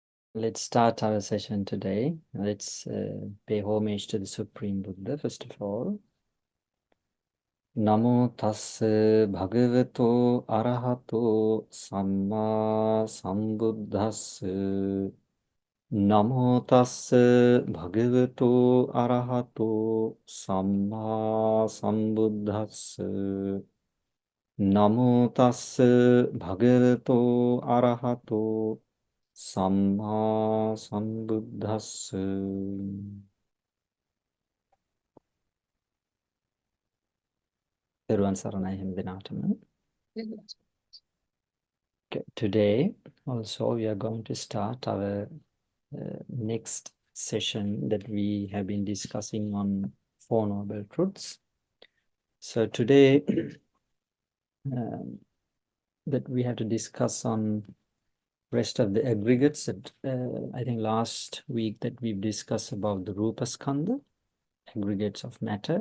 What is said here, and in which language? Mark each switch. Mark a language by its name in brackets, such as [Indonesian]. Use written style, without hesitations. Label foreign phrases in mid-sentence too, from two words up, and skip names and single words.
[English] Let's start our session today. Let's pay homage to the Supreme Buddha, first of all. [Pali] Namo tassa bhagavato arahato samma sambuddhassa. Namo tassa bhagavato arahato samma sambuddhassa. Namo tassa bhagavato arahato Samma Sambuddhassa. Thero Saranai Hemdinatama. [English] Okay, today also we are going to start our next session that we have been discussing on Four Noble Truths. So today that we have to discuss on rest of the aggregates that I think last week that we've discussed about the [Sanskrit] Rupa Skandha, [English] aggregates of matter.